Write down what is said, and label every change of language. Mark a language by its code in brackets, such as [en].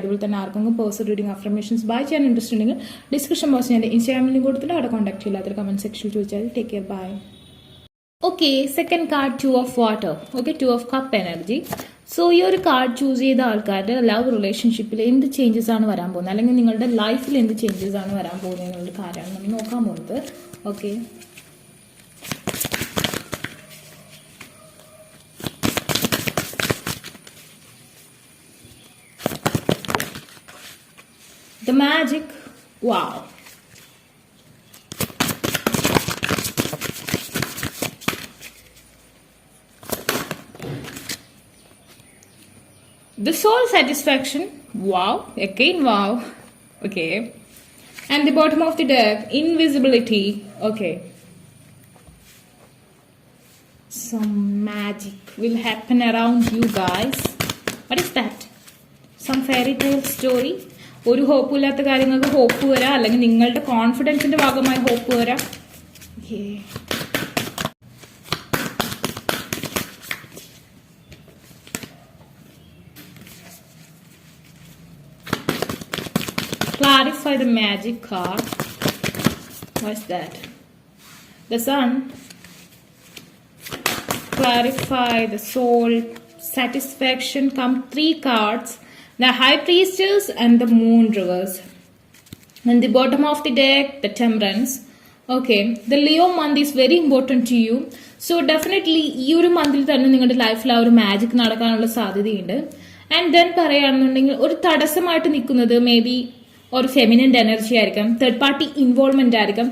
[ml] അതുപോലെ തന്നെ ആർക്കെങ്കിലും പേഴ്സണൽ റീഡിംഗ് അഫർമേഷൻസ് ബൈ ചെയ്യാൻ ഇൻട്രസ്റ്റ് ഉണ്ടെങ്കിൽ ഡിസ്ക്രിപ്ഷൻ ബോക്സിൽ ഞാൻ ഇൻസ്റ്റാഗ്രാമിൽ ലിങ്ക് കൊടുത്തിട്ട് അവിടെ കോൺടാക്ട് ചെയ്യാത്തൊരു കമന്റ് സെക്ഷനിൽ ചോദിച്ചാൽ. [en] Take care, bye. Okay, second card 2 of water. Okay, 2 of cup energy. [ml] So ഈ ഒരു കാർഡ് ചൂസ് ചെയ്ത ആൾക്കാരുടെ ലവ് റിലേഷൻഷിപ്പിൽ എന്ത് ചേഞ്ചസ് ആണ് വരാൻ പോകുന്നത്, അല്ലെങ്കിൽ നിങ്ങളുടെ ലൈഫിൽ എന്ത് ചേഞ്ചസ് ആണ് വരാൻ പോകുന്നത് എന്നുള്ള കാര്യമാണ് നമ്മൾ നോക്കാൻ പോകുന്നത്. [en] Okay, the magic, wow. The soul satisfaction, wow, again wow, okay. And the bottom of the deck, invisibility, okay. some magic will happen around you guys. What is that? Some fairy tale story? [ml] ഒരു hope ഇല്ലാത്ത കാര്യങ്ങൾക്ക് hope വരാം, അല്ലെങ്കിൽ നിങ്ങളുടെ കോൺഫിഡൻസിന്റെ ഭാഗമായി hope വരാം. [en] Clarify the magic card. What's that? The sun. Clarify the soul. Satisfaction. Come 3 cards. The High Priestess and the Moon reverse. And the bottom of the deck, the Temperance. Okay, the Leo month is very important to you. So definitely [ml] ഈ ഒരു മന്തിൽ തന്നെ നിങ്ങളുടെ ലൈഫിൽ ആ ഒരു magic നടക്കാനുള്ള സാധ്യതയുണ്ട്. [en] and then [ml] പറയുകയാണെന്നുണ്ടെങ്കിൽ ഒരു തടസ്സമായിട്ട് നിൽക്കുന്നത് മേ ബി ഒരു ഫെമിനൻ എനർജി ആയിരിക്കാം, തേർഡ് പാർട്ടി ഇൻവോൾവ്മെന്റ് ആയിരിക്കാം.